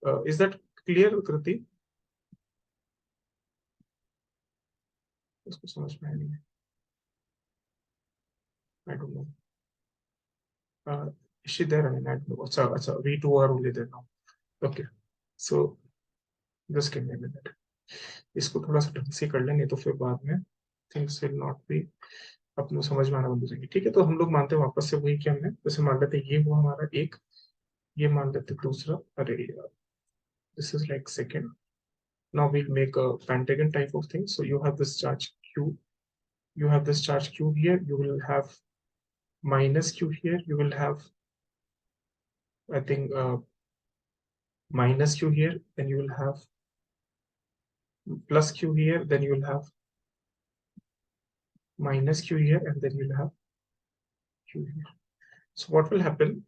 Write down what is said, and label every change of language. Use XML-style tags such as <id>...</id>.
<en>Is that clear, Kriti?</en> <hi>इसको समझ में नहीं है.</hi> <en>I don't know. Is she there? I mean, I don't know. अच्छा, we two are only there now. Okay, so just give me a minute.</en> <hi>इसको थोड़ा सा ढंग से कर लें, नहीं तो फिर बाद में</hi> <en>things will not be</en> <hi>अपनों समझ में आना बंद हो जाएंगे. ठीक है, तो हम लोग मानते हैं वापस से वही कि हमने जैसे मान लेते ये हुआ हमारा एक, ये मान लेते दूसरा. अरे यार,</hi> <en>this is like second. Now we'll make a pentagon type of thing. So you have this charge q, you have this charge q here, you will have minus q here, you will have, I think, minus q here, then you will have plus q here, then you will have minus q here, and then you'll have q here. So what will happen?</en>